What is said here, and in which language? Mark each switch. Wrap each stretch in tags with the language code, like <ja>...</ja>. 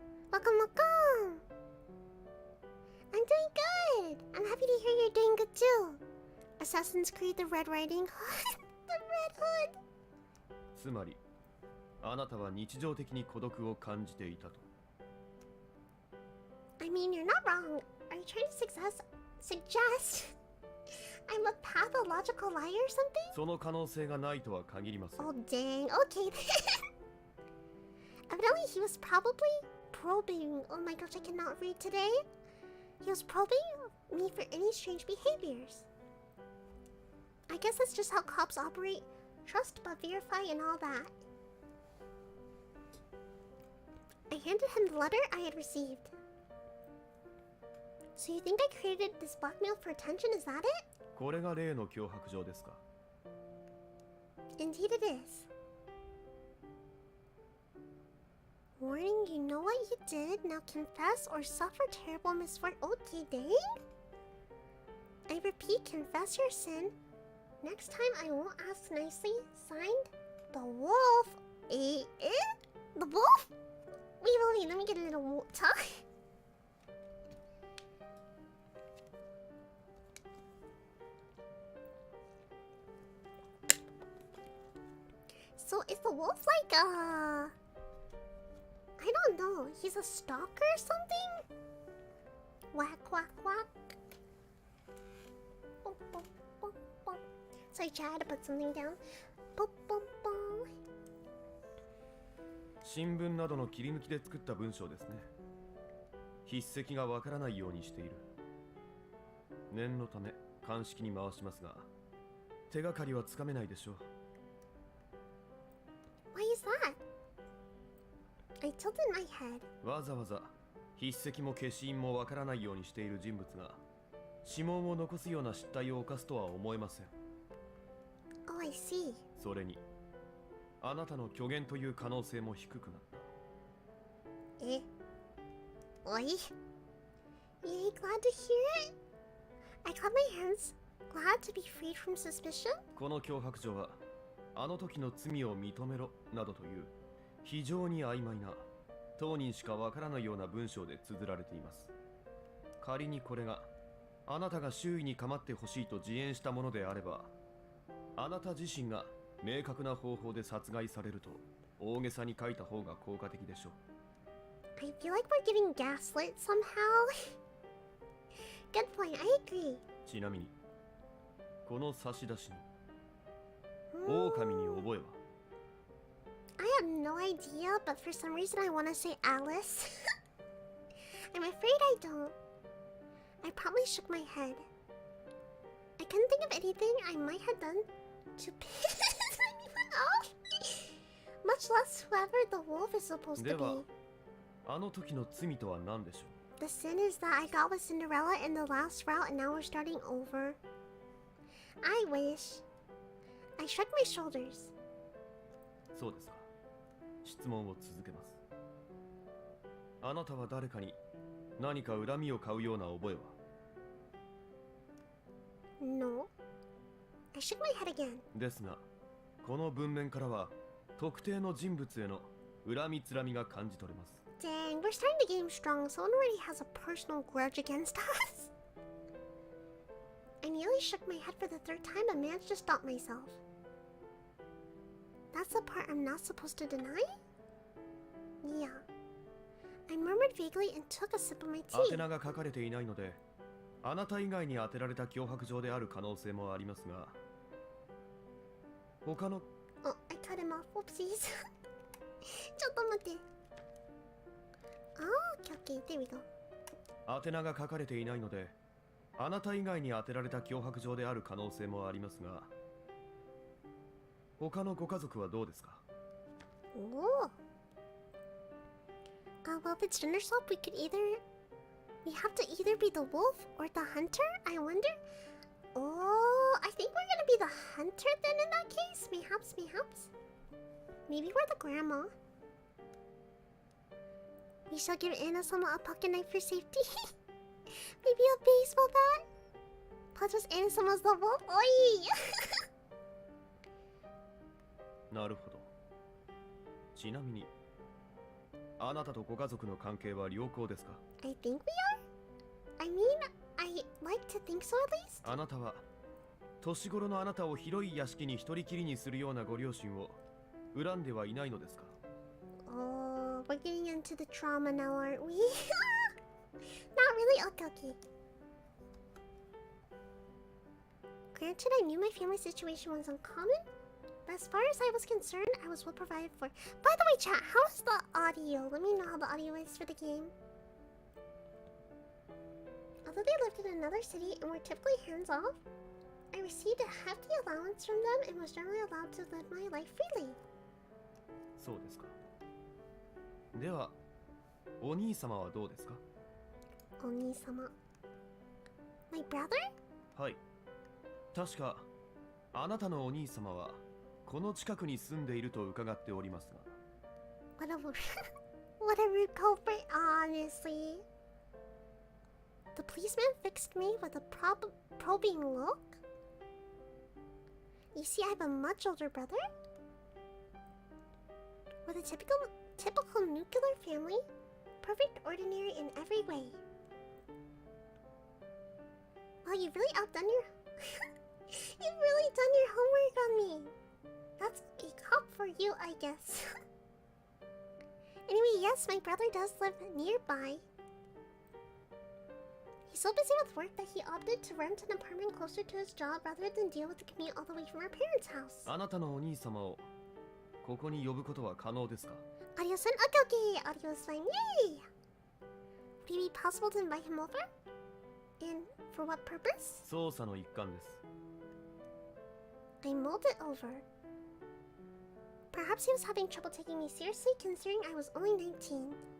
<en>Welcome. I'm doing good. I'm happy to hear you're doing good too. Assassin's Creed, the Red Riding Hood. The Red Hood.</en> <ja>つまりあなたは日常的に孤独を感じていたと。</ja> <en>I mean, you're not wrong. Are you trying to suggest I'm a pathological liar or something?</en> <ja>その可能性がないとは限りません。</ja> <en>Oh, dang. Okay, then. Evidently, he was probably probing. Oh my gosh, I cannot read today. He was probing me for any strange behaviors. I guess that's just how cops operate. Trust but verify and all that. I handed him the letter I had received. So you think I created this blackmail for attention? Is that it?</en> <ja>これが例の脅迫状ですか。</ja> <en>Indeed it is. Warning, you know what you did. Now confess or suffer terrible misfortune. Okay, dang. I repeat, confess your sin. Next time I won't ask nicely. Signed, the wolf. The wolf? Wait, let me get a little talk. So is the wolf like I don't know, he's a stalker or something? Whack whack whack. Boom, boom, boom, boom. Sorry, Chad, I had to put something down. Boom, boom, boom.</en> <ja>新聞などの切り抜きで作った文章ですね。筆跡がわからないようにしている。念のため鑑識に回しますが、手がかりはつかめないでしょう。</ja> <en>Why is that? I tilted my head.</en> <ja>わざわざ筆跡も消印もわからないようにしている人物が指紋を残すような失態を犯すとは思えません。</ja> <en>Oh, I see.</en> <ja>それにあなたの虚言という可能性も低くなった。</ja> <en>Eh? Oi? Yay, glad to hear it. I clap my hands, glad to be freed from suspicion.</en> <ja>この脅迫状はあの時の罪を認めろなどという非常に曖昧な当人しかわからないような文章で綴られています。仮にこれがあなたが周囲に構ってほしいと自演したものであれば、あなた自身が明確な方法で殺害されると大げさに書いた方が効果的でしょう。</ja> <en>I feel like we're getting gaslit somehow. Good point, I agree.</en> <ja>ちなみにこの差出に狼に覚えは？</ja> <en>I have no idea, but for some reason I want to say Alice. I'm afraid I don't. I probably shook my head. I couldn't think of anything I might have done to piss anyone off. Much less whoever the wolf is supposed to</en> <ja>では</ja> <en>be.</en> <ja>あの時の罪とは何でしょう？</ja> <en>The sin is that I got with Cinderella in the last route and now we're starting over. I wish. I shrugged my shoulders.</en> <ja>そうですか。質問を続けます。あなたは誰かに何か恨みを買うような覚えは？</ja> <en>No. I shook my head again. ですが、この文面からは特定の人物への恨みつらみが感じ取れます。 Dang, we're starting to game strong. Someone already has a personal grudge against us. I nearly shook my head for the third time but managed to stop myself. That's the part I'm not supposed to deny? Yeah. I murmured vaguely and took a sip of my</en> <ja>宛</ja> <en>tea.</en> <ja>名が書かれていないので、あなた以外に当てられた脅迫状である可能性もありますが、他の</ja> <en>Oh, I cut him off. Whoopsies.</en> <ja>ちょっと待って。</ja> <en>Oh, okay, there we go.</en> <ja>宛名が書かれていないので、あなた以外に当てられた脅迫状である可能性もありますが、他のご家族はどうですか？</ja> <en>Oh. Well, if it's dinner swap, we have to either be the wolf or the hunter, I wonder? Oh, I think we're gonna be the hunter then in that case. Mayhaps. Maybe we're the grandma. We shall give Anna-sama a pocket knife for safety. Maybe a baseball bat. Plus, Anna-sama's the wolf. Oi!</en> <ja>なるほど。ちなみに、あなたとご家族の関係は良好ですか？</ja> <en>I think we are? I mean, I like to think so at least.</en> <ja>あなたは年頃のあなたを広い屋敷に一人きりにするようなご両親を恨んではいないのですか？</ja> <en>Oh, we're getting into the trauma now, aren't we? Not really. Okay, okay. Granted, I knew my family situation was uncommon, but as far as I was concerned, I was well provided for. By the way, chat, how is the audio? Let me know how the audio is for the game. Although they lived in another city and were typically hands-off, I received a hefty allowance from them and was generally allowed to live my life freely.</en> <ja>そうですか。では、お兄様はどうですか？</ja> <en>お兄様。My brother?</en> <ja>はい。確か、あなたのお兄様はこの近くに住んでいると伺っておりますが。</ja> <en>Whatever. Whatever, culprit, honestly. The policeman fixed me with a probing look. You see, I have a much older brother with a typical nuclear family, perfect, ordinary in every way. Wow, you've really outdone your you've really done your homework on me. That's a cop for you, I guess. Anyway, yes, my brother does live nearby. He's so busy with work that he opted to rent an apartment closer to his job rather than deal with the commute all the way from our parents' house.</en> <ja>あなたのお兄様をここに呼ぶことは可能ですか？</ja> <en>Audio son? Okay, okay. Audio is fine. Yay! Would it be possible to invite him over? And for what purpose?</en> <ja>捜査の一環です。</ja> <en>I mulled it over. Perhaps he was having trouble taking me seriously considering I was only 19.</en>